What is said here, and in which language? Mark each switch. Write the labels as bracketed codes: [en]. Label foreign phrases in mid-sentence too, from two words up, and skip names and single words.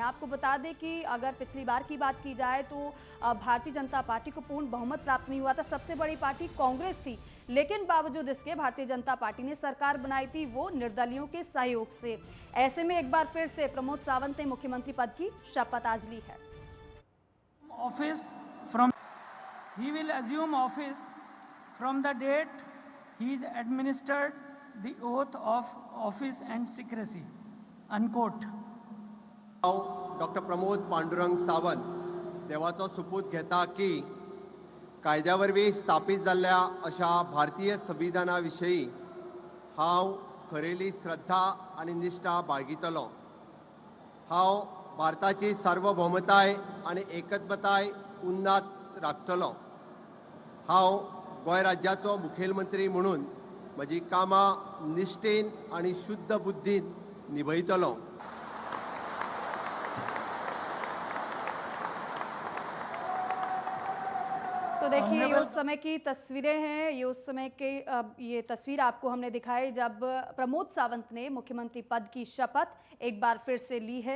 [hi] आपको बता दें कि अगर पिछली बार की बात की जाए तो भारतीय जनता पार्टी को पूर्ण बहुमत प्राप्त नहीं हुआ था। सबसे बड़ी पार्टी कांग्रेस थी, लेकिन बावजूद इसके भारतीय जनता पार्टी ने सरकार बनाई थी, वो निर्दलियों के सहयोग से। ऐसे में एक बार फिर से प्रमोद सावंत ने मुख्यमंत्री पद की शपथ आज ली है। [en] He will assume office from the date he is administered the oath of office and secrecy. Unquote. [kok] डॉक्टर प्रमोद पांडुरंग सावंत देवाचो सुपूत घेता की कायद्यावरवीं स्थापीत जाल्ल्या अशा भारतीय संविधाना विशयी हांव खरेली श्रद्धा आनी निश्ठा बाळगितलो। हांव भारताची सार्वभौमताय आनी एकत्मताय उन्नात राखतलो। हांव गोंय राज्याचो मुखेलमंत्री म्हणून म्हजी कामां निश्ठेन आनी शुद्ध बुद्दीन निभयतलो। [hi] तो देखिए, ये उस समय की तस्वीरें हैं। ये उस समय के ये तस्वीर आपको हमने दिखाई जब प्रमोद सावंत ने मुख्यमंत्री पद की शपथ एक बार फिर से ली है।